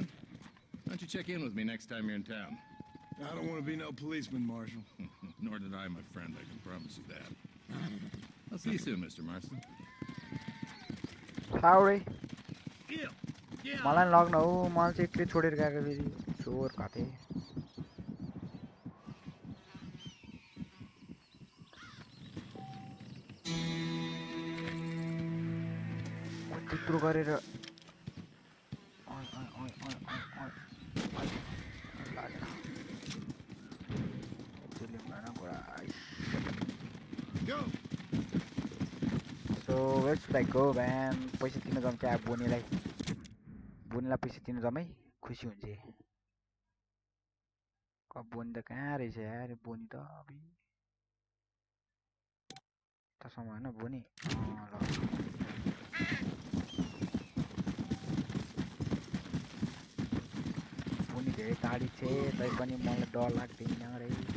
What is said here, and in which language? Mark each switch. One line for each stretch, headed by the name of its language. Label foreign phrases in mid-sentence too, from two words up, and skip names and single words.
English: Why don't you check in with me next time you're in town? I don't want to be no policeman, Marshal. Nor did I, my friend. I can promise you that. I'll see you soon, Mr. Marston. Sorry. Yeah. Yeah.
Nepali: मलाई लग्न हो मलाई चाहिँ एक्लै छोडेर गएको फेरि चोर खाते त्यत्रो गरेर
English: Go! So where should I go, man?
Nepali: पैसा तिर्न जाऊँ क्या बोनीलाई पैसा तिर्न जाऊँ है खुसी हुन्छ बोनी त कहाँ रहेछ यार बोनी त अबि तसम्म हैन बोनी ल बोनी धेरै टाढी छ तै पनि मलाई डर लाग्दैन रे